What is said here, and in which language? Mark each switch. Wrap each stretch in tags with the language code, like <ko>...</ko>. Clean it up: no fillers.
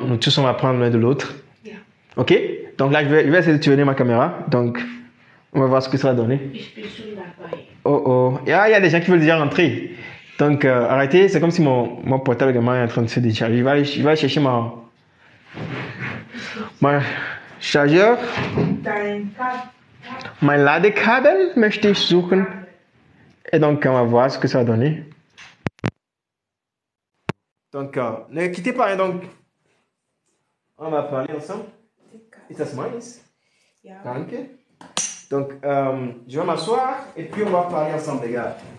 <fr>Nous tous on va apprendre l'un de l'autre. Yeah. Ok? Donc là je vais essayer de tourner ma caméra. Donc on va voir ce que ça va donner. Oh. Il y a des gens qui veulent déjà rentrer. Donc arrêtez, c'est comme si mon portable également est en train de se décharger. Je vais aller chercher mon Chargeur.</fr> <de>Mein Ladekabel möchte ich suchen.</de> <fr>Et donc, on va voir ce que ça va donner. Donc, ne quittez pas. Hein, donc, on va parler ensemble.</fr> <de>Ist das meins? Ja. Danke.</de> <fr>Donc, je vais m'asseoir et puis on va parler ensemble, les gars.</fr>